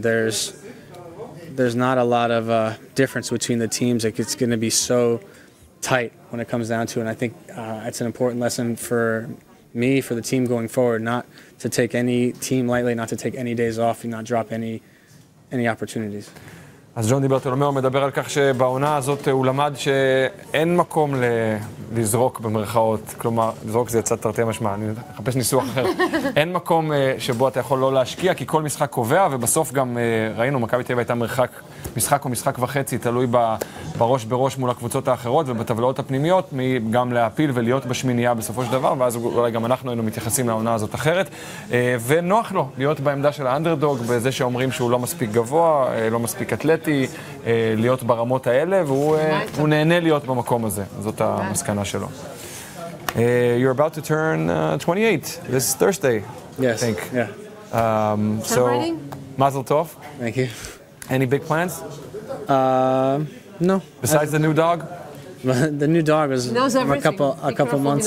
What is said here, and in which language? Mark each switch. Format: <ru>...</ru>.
<en>There's not a lot of difference between the teams. It's going to be so tight when it comes down to it, and I think it's an important lesson for me, for the team going forward, not to take any team lightly, not to take any days off, and not drop any opportunities.</en> <he>אז ג'ון דיברטולומיאו מדבר על כך שבעונה הזאת הוא למד שאין מקום לזרוק במרכאות, כלומר, לזרוק זה יצא תרתי משמע, אני מחפש ניסוח אחר. אין מקום שבו אתה יכול לא להשקיע, כי כל משחק קובע, ובסוף גם ראינו, מכבי תל אביב הייתה משחק או משחק וחצי, תלוי בראש מול הקבוצות האחרות ובטבלאות הפנימיות, גם להפיל ולהיות בשמינייה בסופו של דבר, ואז אולי גם אנחנו היינו מתייחסים לעונה הזאת אחרת, ונוח לו להיות בעמדה של האנדרדוג, בזה שאומרים שהוא לא מספיק גבוה, לא מספיק אתלטי, להיות ברמות האלה, והוא נהנה להיות במקום הזה, זאת המסקנה שלו.</he> <en>You're about to turn 28 this Thursday, Yes, I think. yeah. So, Mazel Tov. Thank you. Any big plans? No. Besides the new dog? The new dog was He knows everything. a couple months</en>